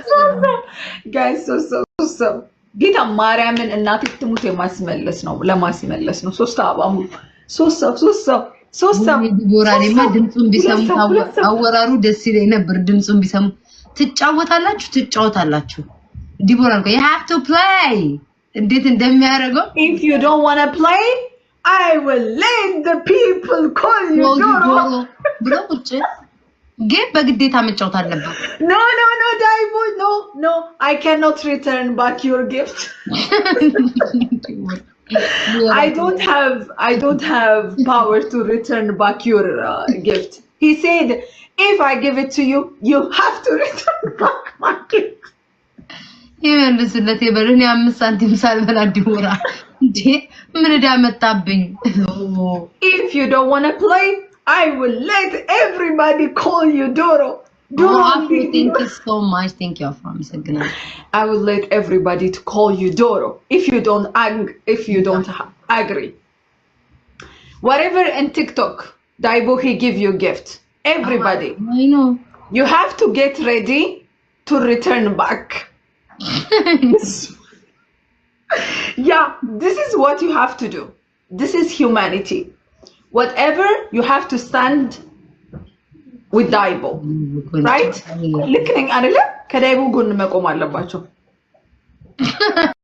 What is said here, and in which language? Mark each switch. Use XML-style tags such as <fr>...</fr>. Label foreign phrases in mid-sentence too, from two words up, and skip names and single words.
<en>guys so</en> <am>ጌታ ማርያምን እናቴ ትሙት የማስመለስ ነው ለማስመለስ ነው 3 አበባ ሙሉ 3 ዲቦራኔማ ድምጹን ቢሰሙ አወራሩ ደስ ይለኝ ነበር ድምጹን ቢሰሙ ትጫወታላችሁ ዲቦራ ነው</am> <en>you have to play</en> <am>እንዴት እንደሚያደርገው</am> <en>if you don't want to play I will let the people call you Doro</en> <am>ብሎ ቁጭ ጌም በግዴታ መጫወት አለበት</am> <en>no Daibo no I cannot return back your gift I don't have power to return back your gift. He said, if I give it to you, you have to return back my gift.</en> <am>ይመልስለት የበሉኝ 5 ሳንቲም ሳልበላ ዲቦራ እንዴ ምን ዳመጣብኝ</am> <en>If you don't want to play, I will let everybody call you Doro. Thank you so much. Thank you for me. I will let everybody to call you Doro if you don't agree. Whatever in TikTok, Daibo he give you gift. Everybody. I know. You have to get ready to return back. Yeah, this is what you have to do. This is humanity. Whatever you have to stand with Daibo, right? Listening, Adela,</en> <am>ከዳይቦ ጎን መቆም አለባቸው</am>